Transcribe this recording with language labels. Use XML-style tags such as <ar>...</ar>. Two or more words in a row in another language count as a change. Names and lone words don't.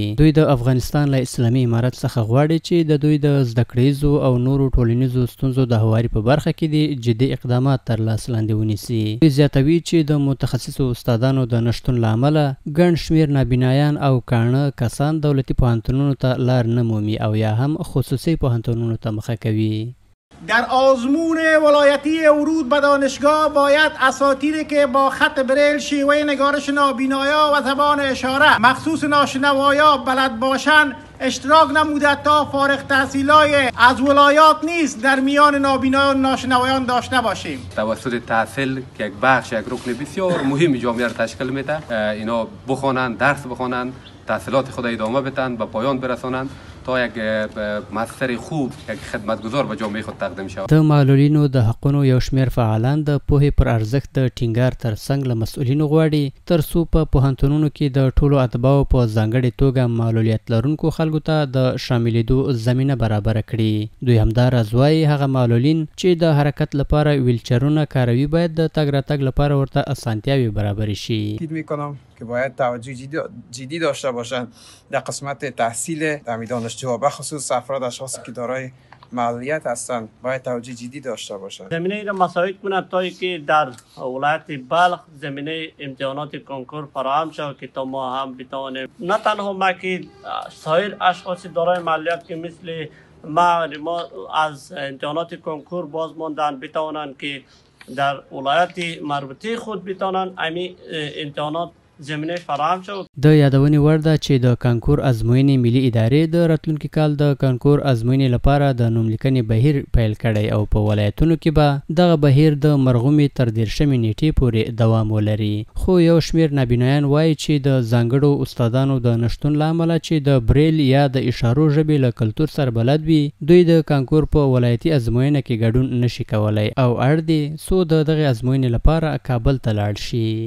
<ps>دوی د افغانستان له اسلامي امارت څخه غواړي چې د دوی د زده کړیزو او نورو ټولنیزو ستونزو د هواري په برخه کې د جدي اقدامات تر لاس لاندې ونیسي. دوی زیاتوي چې د متخصصو استادانو د نشتون له امله ګڼ شمېر نابینایان او کاڼه کسان دولتي پوهنتونونو ته لار نه مومي او یا هم خصوصي پوهنتونونو ته مخه کوي.</ps> <fa>در آزمون ولایتی ورود به دانشگاه باید اساتیدی که با خط بریل شیوه نگارش نابینایا و زبان اشاره مخصوص ناشنوایا بلد باشند اشتراک نموده تا فارغ تحصیلای از ولایات نیست در میان نابینایان و ناشنوایان داشته باشیم. توسط تحصیل که یک بخش یک رکن بسیار مهم جامعه را تشکیل میده، اینا بخوانند، درس بخوانند، تحصیلات خود ادامه بدن، به پایان برسانند تا یک مستر خوب، یک خدمتگزار به جامعه خود تقدیم شود.</fa> <ps>د معلولینو د حقونو یو شمېر فعالان د پوهې پر ارزښت د ټینګار ترڅنګ له مسؤلینو غواړي ترڅو په پوهنتونونو کې د ټولو اتباعو په ځانګړې توګه معلولیت لرونکو خلکو ته د شاملېدو زمینه برابره کړي. دوی همداراز وایي هغه معلولین چې د حرکت لپاره ویلچرونه کاروي باید د تګ راتګ لپاره ورته اسانتیاوې برابر شي.</ps> <fa>که باید توجه جدی داشته باشند در قسمت تحصیل در دانشجوها به خصوص افراد اشخاصی که دارای معلولیت هستند باید توجه جدی داشته باشند. زمینه را مساعد کند تا که در ولایت بلخ زمینه امتحانات کنکور فراهم شود که تا ما هم بتوانیم نه تنها ما که سایر اشخاص دارای معلولیت که مثل ما از امتحانات کنکور باز ماندن بتوانند که در ولایت مربوطه خود بتوانند امی امتحانات زمینه فراهم شد.</fa> <ps>د یادونې وړ ده چې د کانکور ازموینې ملي ادارې د راتلونکي کال د کانکور ازموینې لپاره د نوملیکنې بهیر پیل کړی او په ولایتونو کې به دغه بهیر د مرغومې تر 13 نیټې پورې دوام ولري. خو یو شمېر نابینایان وایي چې د ځانګړو استادانو د نشتون له امله چې د بریل یا د اشارو ژبې له کلتور سره بلد وي دوی د کانکور په ولایتي ازموینه کې ګډون نشي کولی او اړ دي څو د دغې ازموینې لپاره کابل ته لاړ شي.</ps>